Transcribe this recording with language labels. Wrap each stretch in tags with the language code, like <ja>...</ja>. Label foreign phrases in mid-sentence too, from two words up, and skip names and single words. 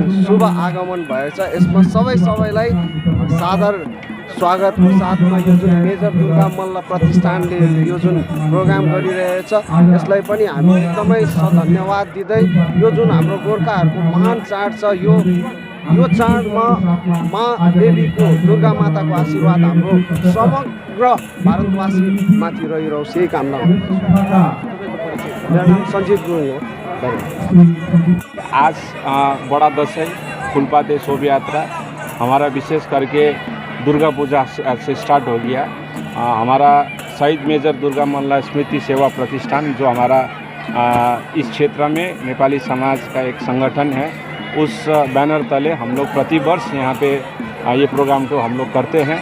<ne>शुभ आगमन भएछ यसमा सबैलाई सादर स्वागतको साथमा यो जुन मेजर दुर्गा मल्ल प्रतिष्ठानले यो जुन प्रोग्राम गरिरहेछ यसलाई पनि हामी एकदमै धन्यवाद दिँदै यो जुन हाम्रो गोर्खाहरूको महान चाड छ यो चाडमा माँ देवीको दुर्गा माताको आशीर्वाद हाम्रो समग्र भारतवासी माथि रहिरहोस् यही कामना हो।</ne> <hi>मेरा नाम संजीत गुरुङ हो। आज बड़ा दशैं फुलपाती शोभा यात्रा हमारा विशेष करके दुर्गा पूजा से स्टार्ट हो गया। हमारा शहीद मेजर दुर्गा मल्ल स्मृति सेवा प्रतिष्ठान जो हमारा इस क्षेत्र में नेपाली समाज का एक संगठन है उस बैनर तले हम लोग प्रतिवर्ष यहाँ पे ये प्रोग्राम को हम लोग करते हैं।</hi>